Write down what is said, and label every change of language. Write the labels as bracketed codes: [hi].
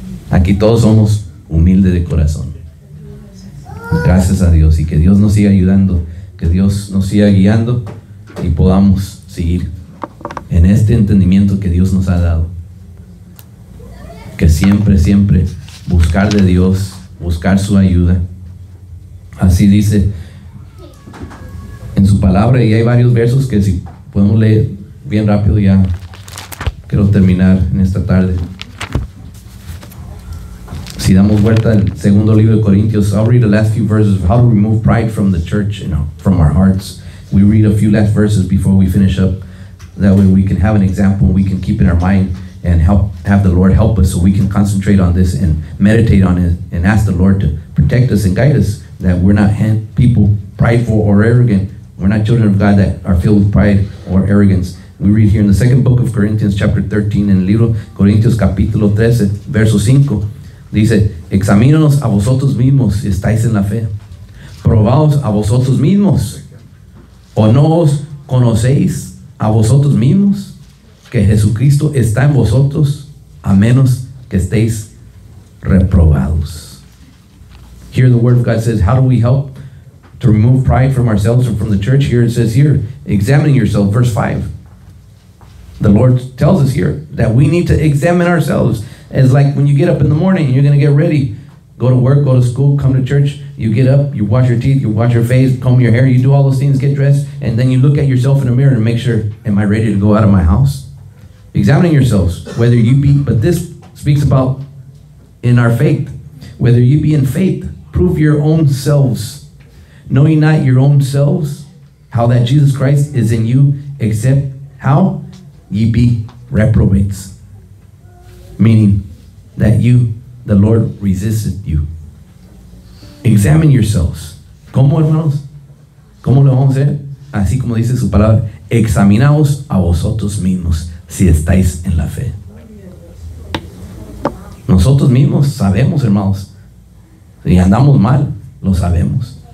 [es] Aquí todos somos humildes de corazón. Gracias a Dios, y que Dios nos siga ayudando, que Dios nos siga guiando y podamos seguir en este entendimiento que Dios nos ha dado, que siempre buscar de Dios, buscar su ayuda. Así dice en su palabra, y hay varios versos que si podemos leer bien rápido, ya quiero terminar en esta tarde. Si damos vuelta al segundo libro de Corintios, [en] I'll read the last few verses of how to remove pride from the church, from our hearts. We read a few last verses before we finish up. That way we can have an example, we can keep in our mind and have the Lord help us so we can concentrate on this and meditate on it and ask the Lord to protect us and guide us, that we're not people prideful or arrogant. We're not children of God that are filled with pride or arrogance. We read here in the second book of Corinthians, chapter 13, [es] en el libro Corintios capítulo 13, verso 5. Dice, examínanos a vosotros mismos si estáis en la fe. Probaos a vosotros mismos. ¿O no os conocéis a vosotros mismos que Jesucristo está en vosotros, a menos que estéis reprobados? [en] Here the word of God says, how do we help to remove pride from ourselves or from the church? Here it says here, examining yourself, verse 5. The Lord tells us here that we need to examine ourselves. It's like when you get up in the morning, you're going to get ready, go to work, go to school, come to church. You get up, you wash your teeth, you wash your face, comb your hair, you do all those things, get dressed, and then you look at yourself in the mirror and make sure, am I ready to go out of my house? Examining yourselves, whether you be, but this speaks about in our faith, whether you be in faith, prove your own selves. Know ye not your own selves, how that Jesus Christ is in you, except how ye be reprobates. Meaning that you, the Lord, resisted you. Examine yourselves. [es] ¿Cómo, hermanos? ¿Cómo lo vamos a hacer? Así como dice su palabra, examinaos a vosotros mismos si estáis en la fe. Nosotros mismos sabemos, hermanos, si andamos mal, lo sabemos.